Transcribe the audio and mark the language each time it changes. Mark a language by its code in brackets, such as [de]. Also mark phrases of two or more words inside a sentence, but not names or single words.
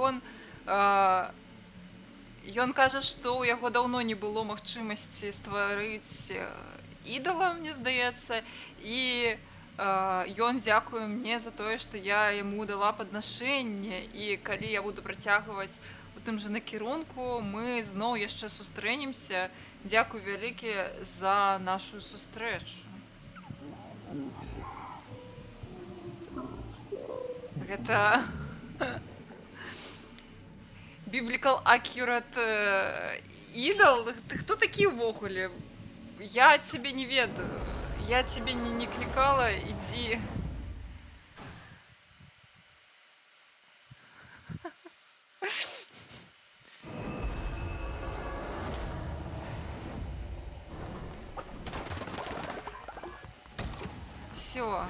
[be] Ён кажа, што ў яго даўно не было магчымасці стварыць ідала, мне здаецца, і ён дзякуе мне за тое, што я яму дала паднашэнне, і калі я буду працягваць у тым жа накірунку, мы зноў яшчэ сустрэнемся. Дзякуй вялікі за нашу сустрэчу. Гэта [en] biblical accurate idol? [be] Ты хто такі ўвогуле? Я цябе не ведаю. Я цябе не клікала, ідзі. Всё.